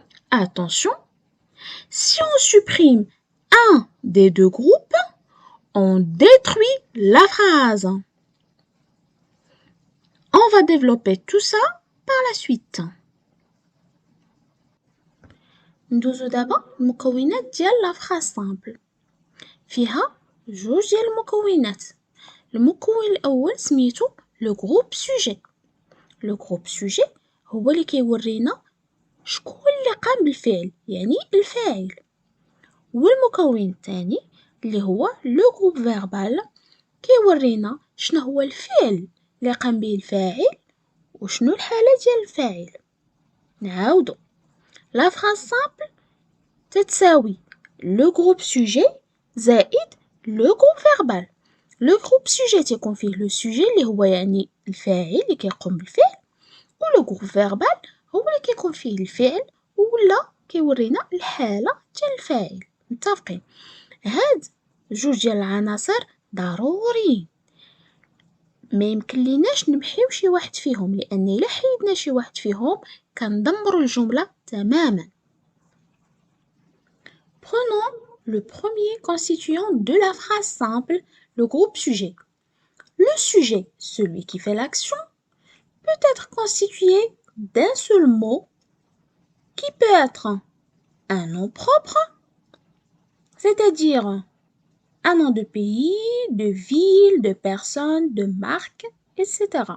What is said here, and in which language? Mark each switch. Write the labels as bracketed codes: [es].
[fr] Attention, si on supprime un des deux groupes, on détruit la phrase. On va développer tout ça par la suite. [ar] ندوزو دابا المكونات ديال [fr] لا phrase simple. [ar] فيها جوج ديال المكونات. المكون الأول سميتو لو جروب سوجي. لو جروب سوجي هو اللي كيورينا شكون اللي قام بالفعل، يعني الفاعل. والمكون الثاني اللي هو لو جروب فيربال كيورينا شنو هو الفعل اللي قام به الفاعل وشنو الحالة ديال الفاعل. نعاودو. [fr] لا phrase simple [ar] تتساوي [fr] le groupe sujet [ar] زائد [fr] le groupe verbal. Le groupe sujet [ar] تيكون فيه le sujet اللي هو يعني الفاعل اللي كيقوم بالفعل، و [fr] le groupe verbal [ar] هو اللي كيكون فيه الفعل ولا كيورينا الحالة ديال الفاعل. متفقين؟ هاد جوج ديال العناصر ضروريين، ما يمكنليناش نمحيو شي واحد فيهم، لأن إلا حيدنا شي واحد فيهم كندمرو الجملة تماما. [fr] Prenons le premier constituant de la phrase simple, le groupe sujet. Le sujet, celui qui fait l'action, peut être constitué d'un seul mot qui peut être un nom propre, c'est-à-dire un nom de pays, de ville, de personne, de marque, etc.